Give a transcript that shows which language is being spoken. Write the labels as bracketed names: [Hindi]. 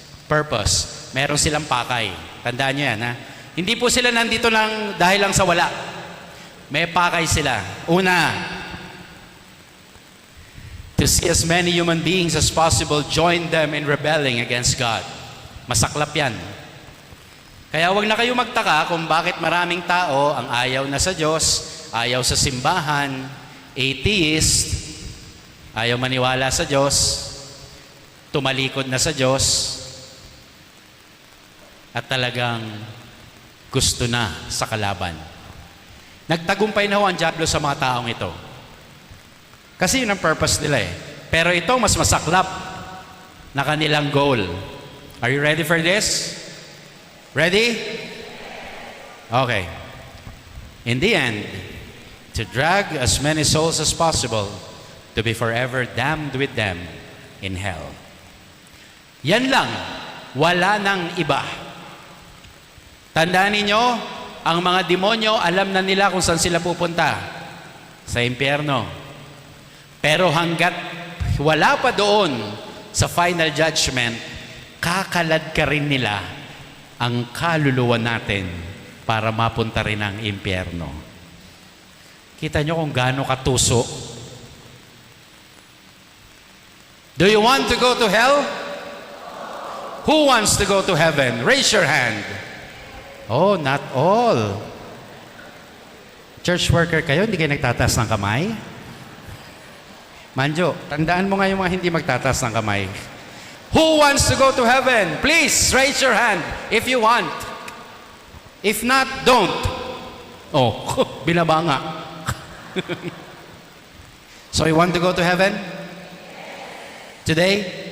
[Filipino] Purpose. Meron silang pakay. Tandaan nyo yan, Hindi po sila nandito lang dahil lang sa wala. May pakay sila. [English] Una, to see as many human beings as possible join them in rebelling against God. [Filipino] Masaklap yan. Kaya wag na kayo magtaka kung bakit maraming tao ang ayaw na sa Diyos, ayaw sa simbahan, atheist, ayaw maniwala sa Diyos, tumalikod na sa Diyos, at talagang gusto na sa kalaban. Nagtagumpay na ho ang diablo sa mga taong ito. Kasi yun ang purpose nila Pero ito mas masaklap na kanilang goal. [English] Are you ready for this? Ready? Okay. In the end, to drag as many souls as possible to be forever damned with them in hell. [Filipino] Yan lang. Wala nang iba. Tandaan ninyo, ang mga demonyo, alam na nila kung saan sila pupunta. Sa impyerno. Pero hanggat wala pa doon sa final judgment, kakalad ka rin nila ang kaluluwa natin para mapunta rin ang impyerno. Kita nyo kung gaano katuso. [English] Do you want to go to hell? Who wants to go to heaven? Raise your hand. Oh, not all. [Filipino] Church worker kayo, hindi kayo nagtataas ng kamay? Manjo, tandaan mo nga yung mga hindi magtataas ng kamay. [English] Who wants to go to heaven? Please, raise your hand if you want. If not, don't. [Filipino] Oh, binaba nga. [English] So you want to go to heaven? Today?